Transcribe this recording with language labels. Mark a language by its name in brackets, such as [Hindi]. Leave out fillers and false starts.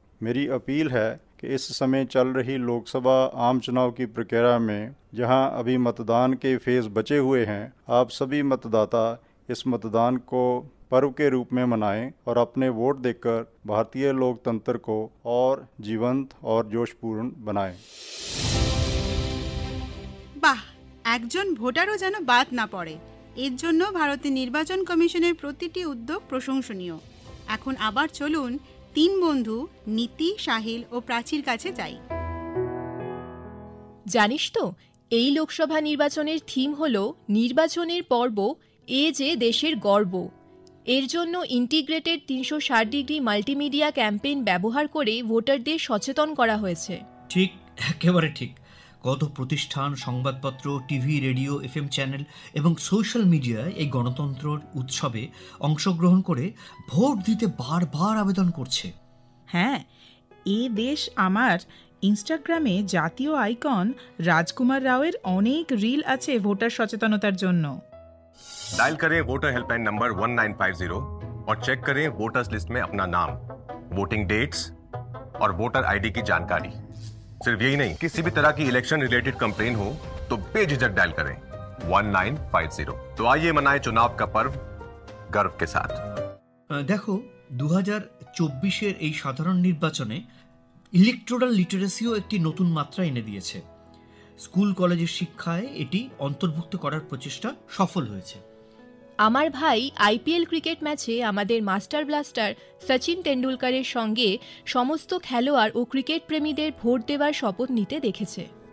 [Hindi] मेरी अपील है कि इस समय चल रही लोकसभा आम चुनाव की प्रक्रिया में जहां अभी मतदान के फेज बचे हुए हैं, आप सभी मतदाता इस मतदान को पर्व के रूप में मनाएं और अपने वोट देकर भारतीय लोकतंत्र को और जीवंत और जोशपूर्ण बनाएं। [Bangla] বাহ, একজন ভোটারও যেন বাদ না পড়ে। এর জন্য ভারতের নির্বাচন কমিশনের প্রতিটি উদ্যোগ প্রশংসনীয়। এখন আবার চলুন 3 বন্ধু নীতি, সাহিল ও প্রাচীর কাছে যাই। জানিস তো, এই লোকসভা নির্বাচনের থিম হলো নির্বাচনের পর্ব, এ যে দেশের গর্ব। এর জন্য ইন্টিগ্রেটেড 360 ডিগ্রি মাল্টিমিডিয়া ক্যাম্পেইন ব্যবহার করে ভোটারদের সচেতন করা হয়েছে। ঠিক, একেবারে ঠিক। কত প্রতিষ্ঠান, সংবাদপত্র, টিভি, রেডিও, FM চ্যানেল এবং সোশ্যাল মিডিয়ায় এই গণতন্ত্রের উৎসবে অংশগ্রহণ করে ভোট দিতে বারবার আবেদন করছে। হ্যাঁ, এ দেশ আমার ইনস্টাগ্রামে জাতীয় আইকন রাজকুমার রাওয়ের অনেক রিল আছে ভোটার সচেতনতার জন্য। [Hindi] डायल करें वोटर हेल्पलाइन नंबर 1950 और चेक करें वोटर्स लिस्ट में अपना नाम, वोटिंग डेट्स और वोटर आईडी की जानकारी। सिर्फ यही नहीं, किसी भी तरह की इलेक्शन रिलेटेड कंप्लेन हो तो बेझिझक डायल करें 1950। तो आइए मनाएं चुनाव का पर्व गर्व के साथ। [Bangla] देखो 2024-এর এই সাধারণ নির্বাচনে ইলেকটোরাল লিটারেসিও একটি নতুন মাত্রা এনে দিয়েছে। স্কুল কলেজের শিক্ষায় এটি অন্তর্ভুক্ত করার প্রচেষ্টা সফল হয়েছে। আমার ভাই আইপিএল ক্রিকেট ম্যাচে আমাদের মাস্টার ব্লাস্টার সচিন তেন্ডুলকরের সঙ্গে সমস্ত খেলোয়াড় ও ক্রিকেট প্রেমীদের ভোট দেওয়ার শপথ নিতে দেখেছে।